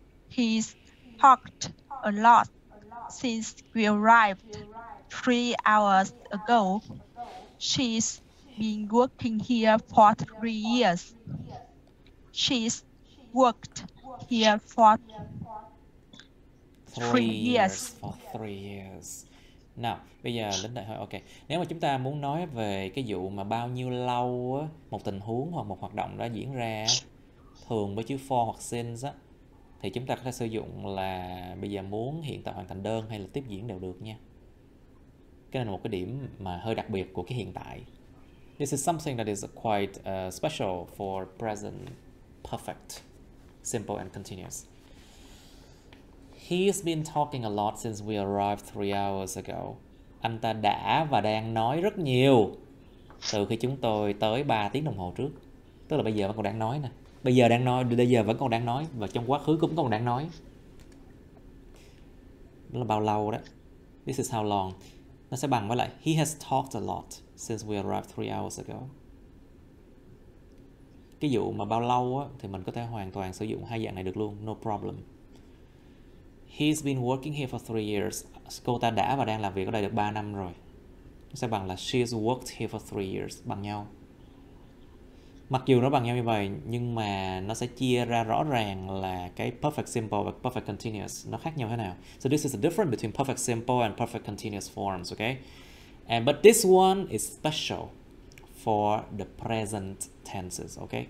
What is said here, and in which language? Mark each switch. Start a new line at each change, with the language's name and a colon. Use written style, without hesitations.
English: He's talked a lot since we arrived 3 hours ago. She's been working here for 3 years. She's worked here for 3 years. For 3 years.
Vietnamese: Nào, bây giờ đến đây thôi. Ok. Nếu mà chúng ta muốn nói về cái vụ mà bao nhiêu lâu á, một tình huống hoặc một hoạt động đã diễn ra thường với chữ for hoặc since á, thì chúng ta có thể sử dụng là bây giờ muốn hiện tại hoàn thành đơn hay là tiếp diễn đều được nha. Cái này là một cái điểm mà hơi đặc biệt của cái hiện tại.
English: This is something that is quite special for present perfect, simple and continuous. He's been talking a lot since we arrived 3 hours ago.
Vietnamese: Anh ta đã và đang nói rất nhiều từ khi chúng tôi tới 3 tiếng đồng hồ trước. Tức là bây giờ vẫn còn đang nói nè. Bây giờ vẫn còn đang nói và trong quá khứ cũng còn đang nói. Đó là bao lâu đó.
English: This is how long.
Vietnamese: Nó sẽ bằng với lại
English: he has talked a lot since we arrived 3 hours ago.
Vietnamese: Cái vụ mà bao lâu á, thì mình có thể hoàn toàn sử dụng hai dạng này được luôn,
English: no problem. He's been working here for 3 years.
Vietnamese: Cô ta đã và đang làm việc ở đây được 3 năm rồi. Nó sẽ bằng là
English: she's worked here for 3 years.
Vietnamese: Bằng nhau. Mặc dù nó bằng nhau như vậy, nhưng mà nó sẽ chia ra rõ ràng là cái perfect simple và perfect continuous nó khác nhau thế nào.
English: So this is the difference between perfect simple and perfect continuous forms, okay? But this one is special for the present tenses, okay?